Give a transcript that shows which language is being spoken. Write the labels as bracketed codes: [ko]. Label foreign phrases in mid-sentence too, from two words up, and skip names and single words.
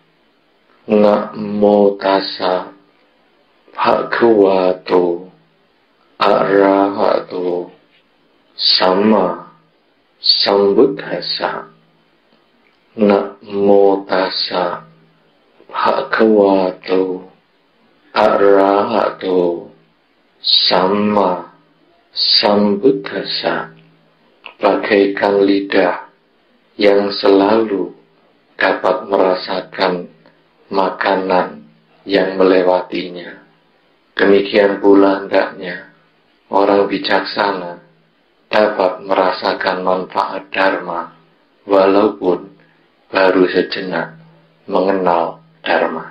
[pi] Namo tassa bhagavato arahato samma sambuddhassa. Namo tassa bhagavato arahato samma sambuddhassa. [id] Bagaikan lidah yang selalu dapat merasakan makanan yang melewatinya, demikian pula hendaknya orang bijaksana dapat merasakan manfaat dharma walaupun baru sejenak mengenal dharma.